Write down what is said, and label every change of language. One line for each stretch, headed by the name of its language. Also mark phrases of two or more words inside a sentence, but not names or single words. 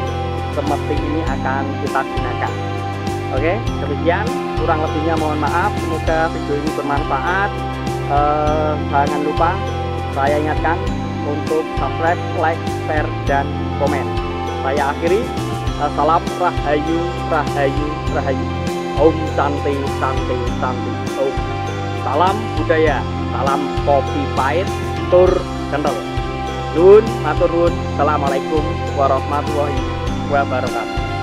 Indonesian: Cemeti ini akan kita gunakan. Oke, demikian, kurang lebihnya mohon maaf. Semoga video ini bermanfaat. Jangan lupa saya ingatkan untuk subscribe, like, share, dan komen. Saya akhiri. Salam rahayu, rahayu, rahayu.
Sanskrit: Om Santi, Santi, Santi. Om.
Indonesian: Salam budaya, salam kopi pahit, tur kental.
Javanese: Nun, matur nuwun.
Arabic: السلام عليكم ورحمة الله وبركاته.